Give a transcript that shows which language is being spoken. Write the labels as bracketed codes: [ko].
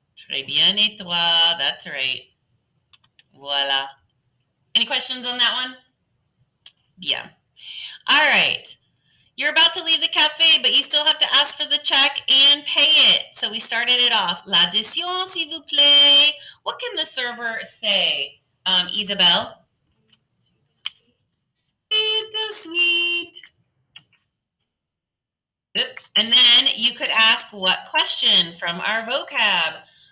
[fr] Très bien, et toi? [en] That's right. [fr] Voila. [en] Any questions on that one? Yeah. All right. You're about to leave the cafe, but you still have to ask for the check and pay it. So we started it off. [fr] L'addition, s'il vous plaît. [en] What can the server say, Isabel? It's so sweet. And then you could ask what question from our vocab.